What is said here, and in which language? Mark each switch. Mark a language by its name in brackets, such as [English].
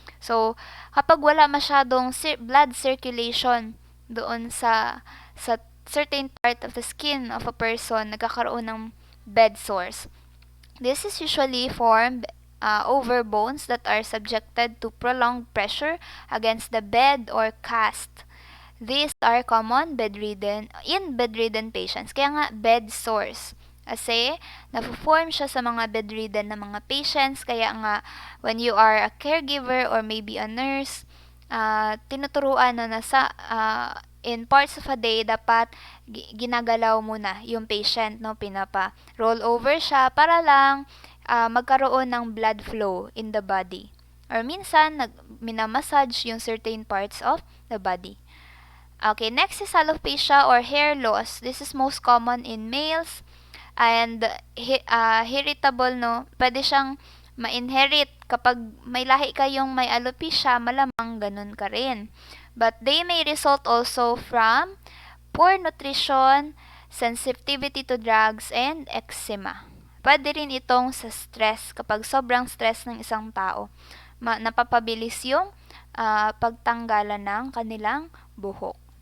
[English] So, [Filipino] kapag wala masyadong [English] blood circulation doon sa certain part of the skin of a person, [Filipino] nagkakaroon ng [English] bed sores. This is usually formed over bones that are subjected to prolonged pressure against the bed or cast. These are common in bedridden patients. [Filipino] Kaya nga, bed sores. Kasi, napo-form siya sa mga bedridden na mga patients. Kaya nga, [English] when you are a caregiver or maybe a nurse, [Filipino] tinuturuan na [English] in parts of a day, [Filipino] dapat ginagalaw muna yung [English] patient, no? [Filipino] Pinapa-roll over siya para lang magkaroon ng blood flow [English] in the body. [Filipino] Or minsan, minamassage yung certain parts of the body. [English] Okay, next is alopecia or hair loss. This is most common in males and heritable, no? [Filipino] Pwede siyang ma-inherit. Kapag may lahi kayong may alopecia, malamang ganun ka rin. [English] But they may result also from poor nutrition, sensitivity to drugs, and eczema. [Filipino] Pwede rin itong sa stress. Kapag sobrang stress ng isang tao, napapabilis yung pagtanggalan ng kanilang buhok.